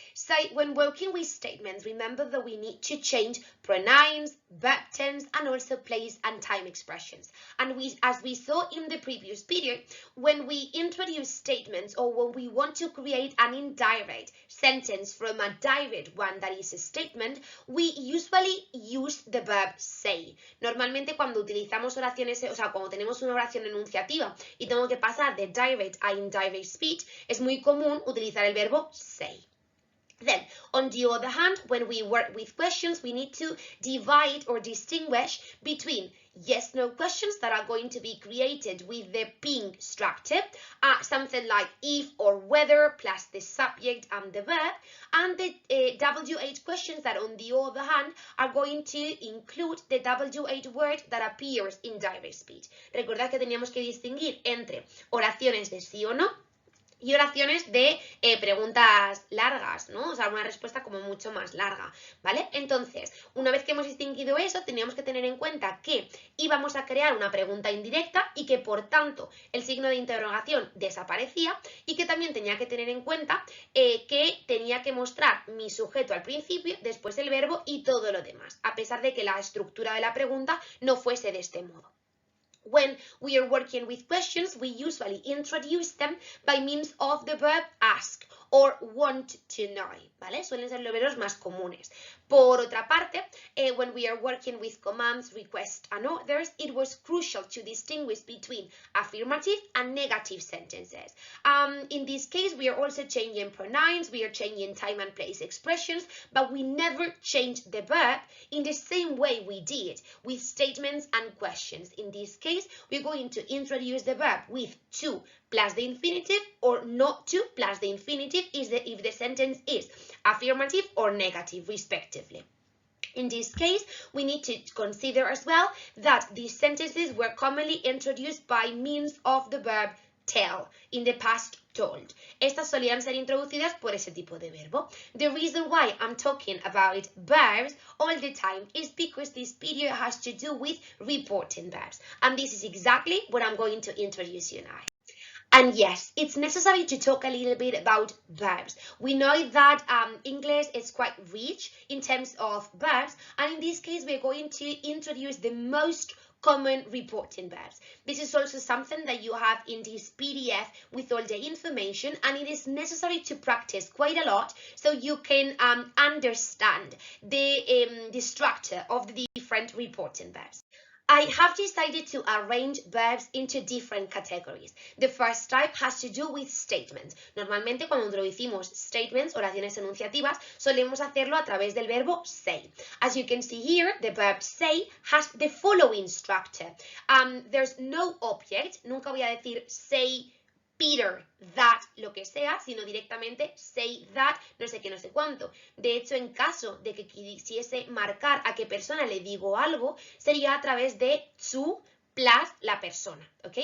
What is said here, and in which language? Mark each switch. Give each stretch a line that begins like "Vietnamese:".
English: So when working with statements, remember that we need to change pronouns, verb tense, and also place and time expressions. And as we saw in the previous video, when we introduce statements or when we want to create an indirect sentence from a direct one that is a statement, we usually use the verb say.
Spanish: Normalmente cuando utilizamos oraciones, o sea, cuando tenemos una oración enunciativa y tengo que pasar de direct a indirect speech, es muy común utilizar el verbo say.
English: Then, on the other hand, when we work with questions, we need to divide or distinguish between yes-no questions that are going to be created with the ping structure, something like if or whether plus the subject and the verb, and the WH questions that, on the other hand, are going to include the WH word that appears in direct speech.
Spanish: Recordad que teníamos que distinguir entre oraciones de sí o no y oraciones de preguntas largas, ¿no? O sea, una respuesta como mucho más larga, ¿vale? Entonces, una vez que hemos distinguido eso, teníamos que tener en cuenta que íbamos a crear una pregunta indirecta y que, por tanto, el signo de interrogación desaparecía y que también tenía que tener en cuenta que tenía que mostrar mi sujeto al principio, después el verbo y todo lo demás, a pesar de que la estructura de la pregunta no fuese de este modo.
English: When we are working with questions, we usually introduce them by means of the verb ask or want to know,
Spanish: ¿vale? Suelen ser los verbos más comunes. Por otra parte,
English: when we are working with commands, requests, and orders, it was crucial to distinguish between affirmative and negative sentences. In this case, we are also changing pronouns, we are changing time and place expressions, but we never change the verb in the same way we did with statements and questions. In this case, we're going to introduce the verb with to plus the infinitive or not to plus the infinitive if the sentence is affirmative or negative, respectively. In this case, we need to consider as well that these sentences were commonly introduced by means of the verb tell, in the past told.
Spanish: Estas solían ser introducidas por ese tipo de verbo.
English: The reason why I'm talking about verbs all the time is because this video has to do with reporting verbs. And this is exactly what I'm going to introduce you now. And yes, it's necessary to talk a little bit about verbs. We know that English is quite rich in terms of verbs, and in this case, we're going to introduce the most common reporting verbs. This is also something that you have in this PDF with all the information, and it is necessary to practice quite a lot so you can understand the structure of the different reporting verbs. I have decided to arrange verbs into different categories. The first type has to do with statements.
Spanish: Normalmente cuando introducimos statements, oraciones enunciativas, solemos hacerlo a través del verbo say.
English: As you can see here, the verb say has the following structure. There's no object.
Spanish: Nunca voy a decir say Peter that, lo que sea, sino directamente say that, no sé qué, no sé cuánto. De hecho, en caso de que quisiese marcar a qué persona le digo algo, sería a través de to plus la persona, ¿ok?